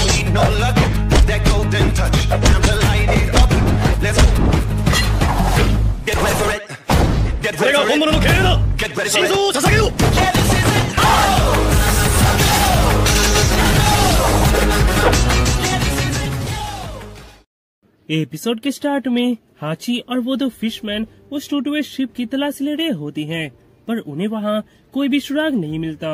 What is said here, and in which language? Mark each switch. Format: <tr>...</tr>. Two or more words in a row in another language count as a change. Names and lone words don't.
<en>no luck, that golden touch, time to light it up, let's go, get ready for it, get ready for it,</en> <ja>これが本物の経営だ。心臓を捧げよう。</ja> <hi>एपिसोड के स्टार्ट में हाची और वो दो फिशमैन उस टूटे हुए शिप की तलाशी ले रहे होती हैं, पर उन्हें वहाँ कोई भी सुराग नहीं मिलता।</hi>